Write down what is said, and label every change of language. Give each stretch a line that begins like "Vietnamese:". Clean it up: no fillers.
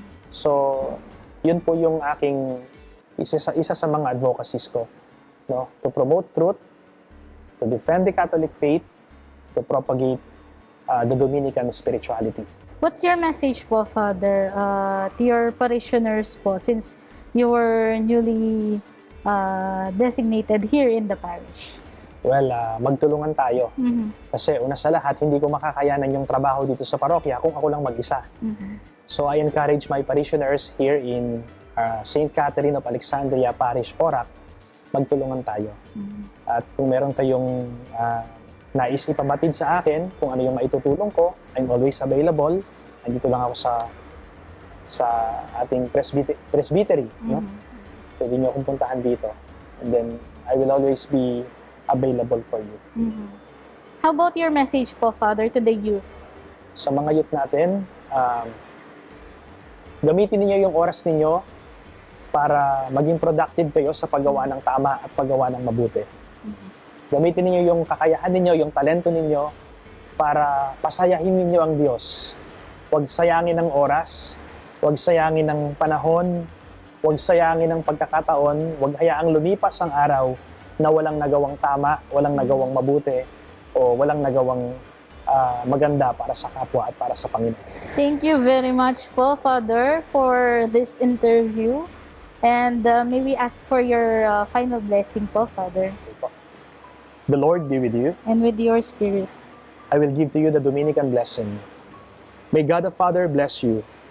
Filipino: So, yun po yung aking isa sa mga advocacies ko, no?
English: To promote truth, to defend the Catholic faith, to propagate the Dominican spirituality. What's your message po, Father, to your parishioners po, since you were newly designated here in the parish?
Filipino: Well, magtulungan tayo. Kasi una sa lahat, hindi ko makakayanan yung trabaho dito sa parokya kung ako lang mag-isa.
English: So I encourage my parishioners here in St.
Filipino: Catherine of Alexandria Parish, Porac, magtulungan tayo. At kung meron kayong nais ipabatid sa akin, kung ano yung maitutulong ko,
English: I'm always available.
Filipino: Andito lang ako sa ating presbytery. No? Pwede nyo akong puntahan dito.
English: And then, I will always be available for you. How about your message po, Father, to the youth?
Filipino: Sa mga youth natin, gamitin niyo yung oras ninyo para maging productive kayo sa paggawa ng tama at paggawa ng mabuti. Gamitin niyo yung kakayahan ninyo, yung talento ninyo para pasayahin ninyo ang Diyos. Huwag sayangin ng oras, huwag sayangin ng panahon, huwag sayangin ng pagkakataon, huwag hayaang lumipas ang araw na walang nagawang tama, walang nagawang mabuti, o walang nagawang maganda para sa kapwa at para sa Panginoon.
English: Thank you very much po, Father, for this interview. And may we ask for your final blessing po, Father? The Lord be with you. and with your spirit. I will give to you the Dominican blessing. May God the Father bless you.